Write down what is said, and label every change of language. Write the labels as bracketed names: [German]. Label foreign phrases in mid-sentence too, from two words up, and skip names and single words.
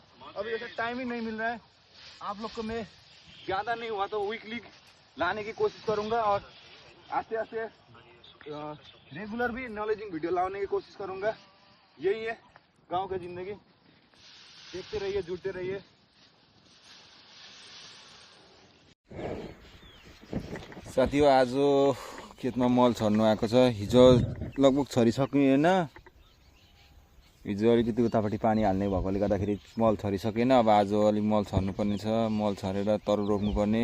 [Hindi] अभी जैसे टाइम ही नहीं मिल रहा है। आप लोग को मैं ज़्यादा नहीं हुआ तो वीकली लाने की कोशिश करूंगा और आस्ते आस्ते रेगुलर भी [English] knowledging video [Hindi] लाने की कोशिश करूंगा। यही है गांव की जिंदगी। देखते रहिए, जुड़ते रहिए। [Nepali] साथीहरु आज खेतमा मल छर्नु आएको छ। हिजो लगभग छरिसक्यो हैन। हिजो अलिकति उतापट्टि पानी हाल्ने भएकोले गर्दाखेरि मल छरिसकेन। अब आज अलिक मल छर्नु पर्ने छ। मल छरेर तरु रोप्नु पर्ने।